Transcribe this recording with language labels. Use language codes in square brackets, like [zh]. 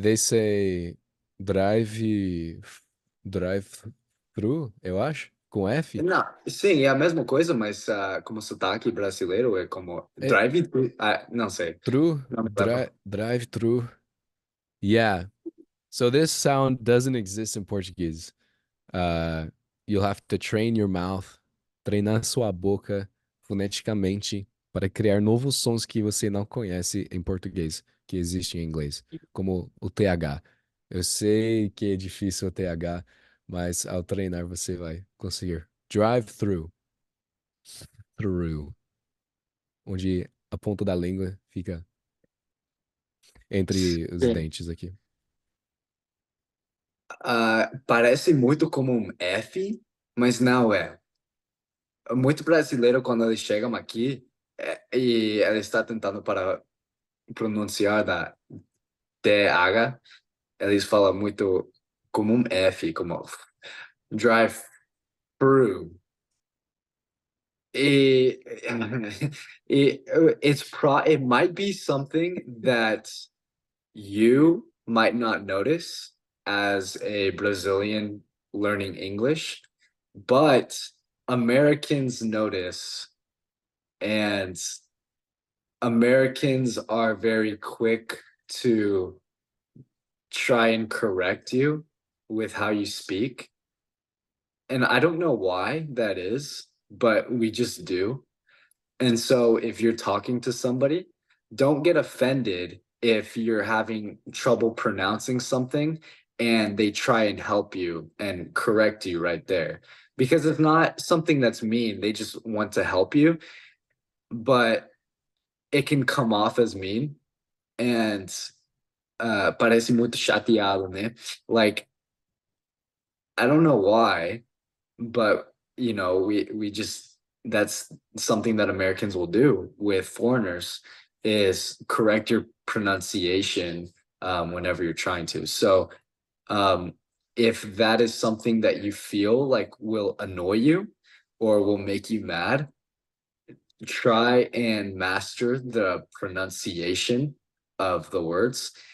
[en] They say drive drive-through, [pt] eu acho, com F. Não, sim, é a mesma coisa, mas como sotaque brasileiro é como É drive-through. Não sei. [en] through, [pt] Não me lembro. [en] drive-through. Yeah. So this sound doesn't exist in Portuguese. Uh, you'll have to train your mouth, [pt] treinar sua boca foneticamente para criar novos sons que você não conhece em português, que existem em inglês, como o TH. Eu sei que é difícil o TH, mas ao treinar você vai conseguir. Drive-through, through, onde a ponta da língua fica entre os Sim. dentes aqui. Parece muito como um F, mas não é. Muito brasileiro, quando eles chegam aqui e ele está tentando para pronunciar da TH, eles falam muito como um F, como drive-through. [en] E, it might be something that you might not notice as a Brazilian learning English, but Americans notice, and Americans are very quick to try and correct you with how you speak. And I don't know why that is, but we just do. And so if you're talking to somebody, don't get offended if you're having trouble pronouncing something and they try and help you and correct you right there. Because it's not something that's mean. They just want to help you, but it can come off as mean. [pt] And parece muito chateado, né? [en] Like, I don't know why, but we just that's something that Americans will do with foreigners is correct your pronunciation whenever you're trying to. So if that is something that you feel like will annoy you or will make you mad, try and master the pronunciation of the words.